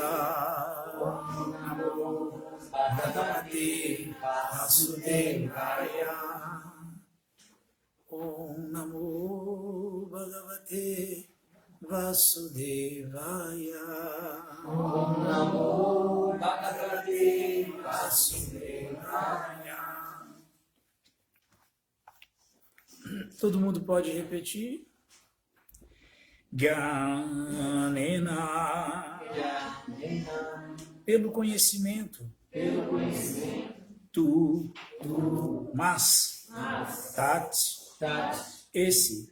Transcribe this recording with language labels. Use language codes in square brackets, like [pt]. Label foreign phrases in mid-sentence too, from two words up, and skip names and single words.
[sa] Om Namo Bhagavate Vasudevaya. Om Namo Bhagavate Vasudevaya. Om Namo Bhagavate Vasudevaya. [pt] Todo mundo pode repetir? Gyanena. Pelo conhecimento. Tu. Mas. Tat. Esse.